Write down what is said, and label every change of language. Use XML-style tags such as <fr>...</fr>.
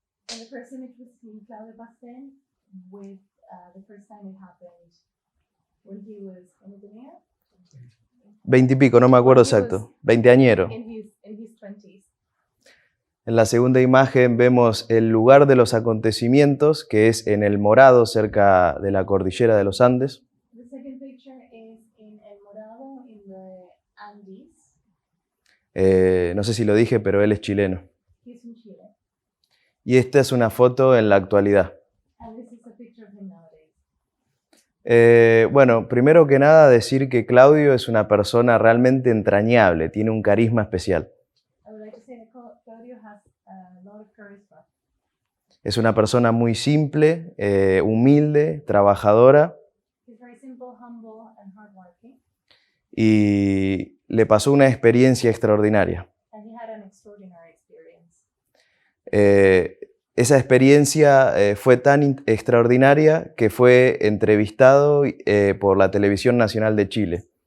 <en>And the first image was seen Claudio Pastén with the first time it happened when he was,</en> <es>¿cómo tenía? 20 y pico, no me acuerdo exacto, 20añero.</es> <en>In his 20s.</en> <es>En la segunda imagen vemos el lugar de los acontecimientos, que es en El Morado, cerca de la cordillera de los Andes.</es> <en>The second picture is in El Morado in the Andes.</en> <es>No sé si lo dije, pero él es chileno.</es> <en>He's from Chile.</en> <es>Y esta es una foto en la actualidad.</es> <en>And this is a picture of him nowadays.</en> <es>Bueno, primero que nada decir que Claudio es una persona realmente entrañable, tiene un carisma especial.</es> <en>I would like to say that Claudio has a lot of charisma.</en> <es>Es una persona muy simple, humilde, trabajadora</es> <en>He's very simple, humble, and hardworking.</en> <es>y le pasó una experiencia extraordinaria.</es> <en>And he had an extraordinary experience.</en> <es>Esa experiencia fue tan extraordinaria que fue entrevistado por la Televisión Nacional de Chile.</es>